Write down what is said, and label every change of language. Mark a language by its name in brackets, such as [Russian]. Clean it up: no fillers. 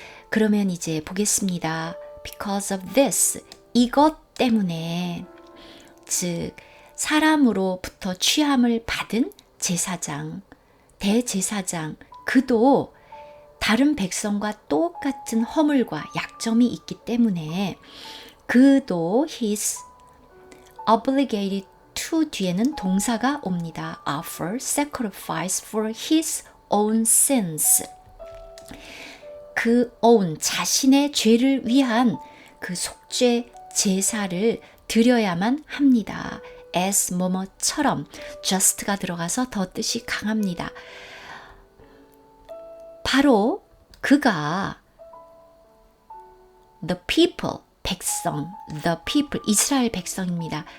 [Korean] 그러면 이제 보겠습니다. [English] Because of this, [Korean] 이것 때문에, 즉 사람으로부터 취함을 받은 제사장, 대제사장, 그도 다른 백성과 똑같은 허물과 약점이 있기 때문에 그도 [English] his obligated to [Korean] 뒤에는 동사가 옵니다. [English] offer sacrifice for his own sins. [Korean] 그 own 자신의 죄를 위한 그 속죄 제사를 드려야만 합니다. as 뭐뭐처럼 just가 들어가서 더 뜻이 강합니다. 바로 그가 [English] the people, [Korean] 백성, the people, 이스라엘 백성입니다.